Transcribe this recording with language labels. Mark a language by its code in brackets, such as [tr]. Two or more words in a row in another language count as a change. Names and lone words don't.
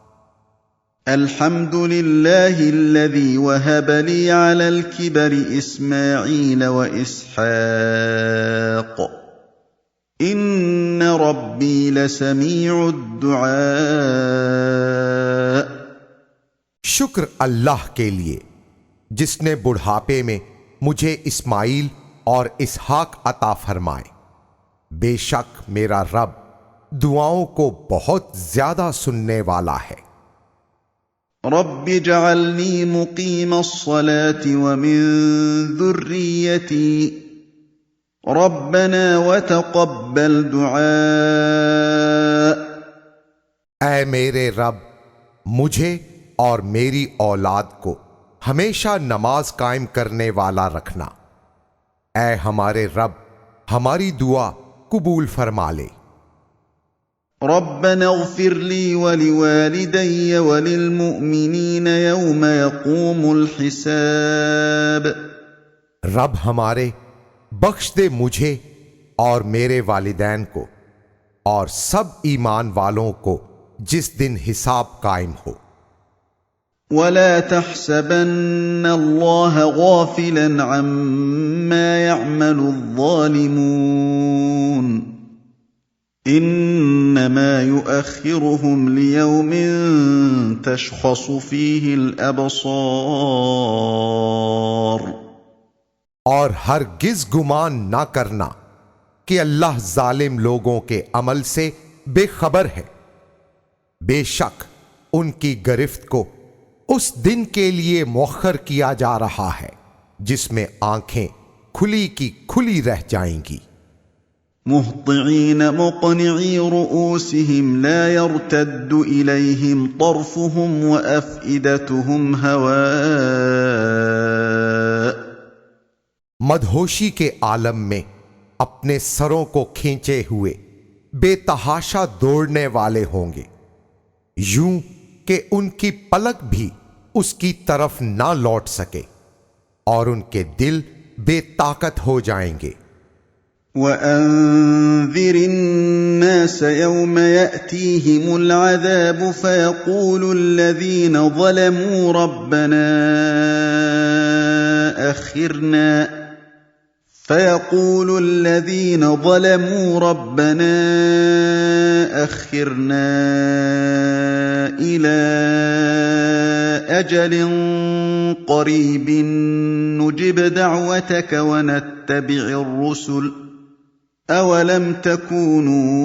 [ar] الحمد لله الذي وهب لي على الكبر إسماعيل وإسحاق إن إِنَّ رَبِّي لَسَمِيعُ الدُّعَاءِ। [hi] शुक्र अल्लाह के लिए जिसने बुढ़ापे में मुझे इस्माइल और इसहाक अता फरमाए। बेशक मेरा रब दुआओं को बहुत ज्यादा सुनने वाला है। [ar] رب اجعلني مقيم الصلاة ومن ذريتي ربنا وتقبل دعاء. [hi] ऐ मेरे रब, मुझे और मेरी औलाद को हमेशा नमाज कायम करने वाला रखना। ऐ हमारे रब, हमारी दुआ कबूल फरमा ले। [ar] ربنا اغفر لي ولوالدي وللمؤمنين يوم يقوم الحساب. [hi] रब हमारे, बख्श दे मुझे और मेरे वालिदैन को और सब ईमान वालों को जिस दिन हिसाब कायम हो। [ar] ولا تحسبن الله غافلا عما يعمل الظالمون إنما يؤخرهم ليوم تشخص فيه الأبصار. [hi] और हरगिज गुमान ना करना कि अल्लाह जालिम लोगों के अमल से बेखबर है। बेशक उनकी गिरफ्त को उस दिन के लिए मुअख्खर किया जा रहा है जिसमें आंखें खुली की खुली रह जाएंगी। [ar] مهطعين مقنعي رءوسهم لا يرتد إليهم طرفهم وأفئدتهم هواء. [hi] मदहोशी के आलम में अपने सरों को खींचे हुए बेतहाशा दौड़ने वाले होंगे, यूं कि उनकी पलक भी उसकी तरफ ना लौट सके और उनके दिल बेताकत हो जाएंगे। [ar] وأنذر الناس يوم يأتيهم العذاب فيقول الذين ظلموا ربنا أخرنا إلى أجل قريب نجب دعوتك ونتبع الرسل أولم تكونوا